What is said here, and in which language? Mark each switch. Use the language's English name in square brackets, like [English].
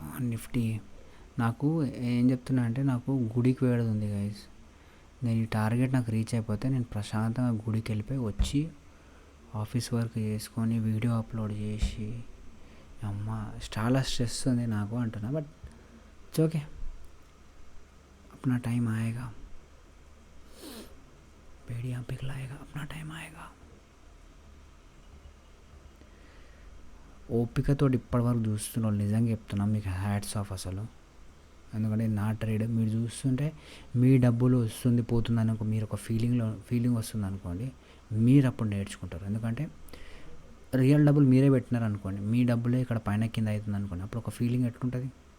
[Telugu] Nifty నాకు ఏం చెప్తున్నా అంటే, నాకు గుడికి వేయడం ఉంది గైస్. నేను ఈ టార్గెట్ నాకు రీచ్ అయిపోతే నేను ప్రశాంతంగా గుడికి వెళ్ళిపోయి వచ్చి ఆఫీస్ వర్క్ చేసుకొని వీడియో అప్లోడ్ చేసి, అమ్మ చాలా స్ట్రెస్ ఉంది నాకు అంటున్నా. [English] but it's okay, [Hindi] अपना टाइम आएगा, बेड़ियाँ पिघलाएगा, अपना टाइम आएगा. [Telugu] ఓపికతో ఇప్పటివరకు చూస్తున్న వాళ్ళు నిజంగా చెప్తున్నాం, మీకు హ్యాట్స్ ఆఫ్ అసలు. ఎందుకంటే నా ట్రేడ్ మీరు చూస్తుంటే మీ డబ్బులు వస్తుంది పోతుంది అని మీరు ఒక ఫీలింగ్ వస్తుంది అనుకోండి, మీరు అప్పుడు నేర్చుకుంటారు. ఎందుకంటే రియల్ డబ్బులు మీరే పెట్టినారు అనుకోండి, మీ డబ్బులే ఇక్కడ పైన కింద అవుతుంది అనుకోండి, అప్పుడు ఒక ఫీలింగ్ ఎట్లుంటుంది.